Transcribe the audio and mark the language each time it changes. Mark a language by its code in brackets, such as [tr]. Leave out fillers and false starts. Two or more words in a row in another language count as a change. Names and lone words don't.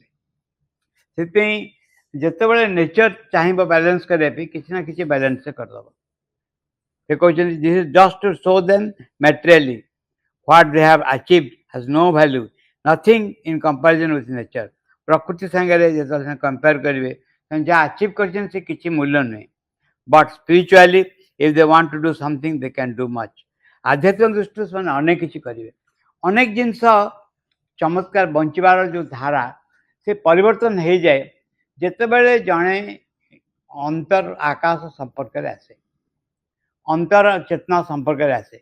[or] ସେଥିପାଇଁ ଯେତେବେଳେ ନେଚର ଚାହିଁବ ବାଲାନ୍ସ କରିବା ପାଇଁ କିଛି ନା କିଛି ବାଲାନ୍ସ ସେ କରିଦେବ. ସେ କହିଛନ୍ତି [en] this is just to show them materially what they have achieved has no value, nothing in comparison with nature. [or] ପ୍ରକୃତି ସାଙ୍ଗରେ ଯେତେବେଳେ ସେମାନେ କମ୍ପେୟାର କରିବେ ସେମାନେ ଯାହା ଆଚିଭ୍ କରିଛନ୍ତି ସେ କିଛି ମୂଲ୍ୟ ନୁହେଁ. [en] but spiritually if they want to do something they can do much. [or] ଆଧ୍ୟାତ୍ମିକ ଦୃଷ୍ଟିରୁ ସେମାନେ ଅନେକ କିଛି କରିବେ. ଅନେକ ଜିନିଷ ଚମତ୍କାର ବଞ୍ଚିବାର ଯେଉଁ ଧାରା ସେ ପରିବର୍ତ୍ତନ ହେଇଯାଏ ଯେତେବେଳେ ଜଣେ ଅନ୍ତର ଆକାଶ ସମ୍ପର୍କରେ ଆସେ, ଅନ୍ତର ଚେତନା ସମ୍ପର୍କରେ ଆସେ.